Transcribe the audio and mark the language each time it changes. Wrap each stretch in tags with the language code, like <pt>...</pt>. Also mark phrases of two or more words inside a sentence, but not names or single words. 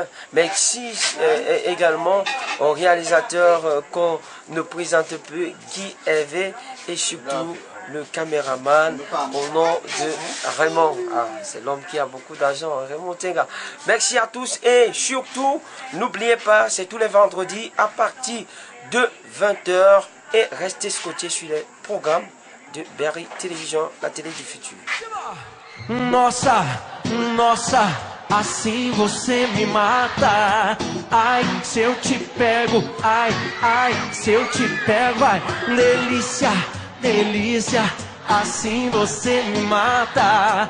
<fr>Merci également aux réalisateurs qu'on ne présente plus, Guy Hervé, et surtout le caméraman au nom de Raymond. C'est l'homme qui a beaucoup d'argent, Raymond Tenga. Merci à tous et surtout, n'oubliez pas, c'est tous les vendredis à partir de 20 h et restez scotchés sur les programmes de Berry Télévision, la télé du futur.</fr> <pt>Nossa, assim você me mata. Ai, se eu te pego, ai, se eu te pego, ai, delícia, assim você me mata.</pt>